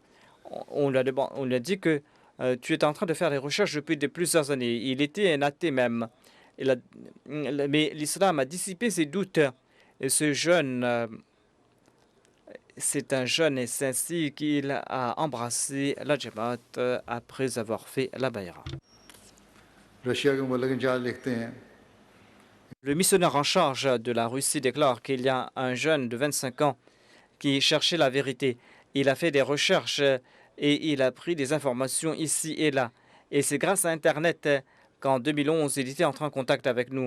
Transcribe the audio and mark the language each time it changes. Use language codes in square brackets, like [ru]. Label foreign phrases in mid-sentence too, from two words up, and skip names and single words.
[fr] On lui a dit que tu es en train de faire des recherches depuis plusieurs années. Il était un athée même. Mais l'islam a dissipé ses doutes. Et ce jeune, c'est un jeune et c'est ainsi qu'il a embrassé la Jamaat après avoir fait la Bayra. [hi] रशिया के मुबल्लिग इंचार्ज लिखते हैं [fr] Le missionnaire en charge de la Russie déclare qu'il y a un jeune de 25 ans qui cherchait la vérité. Il a fait des recherches et il a pris des informations ici et là. Et c'est grâce à Internet qu'en 2011, il était entré en contact avec nous.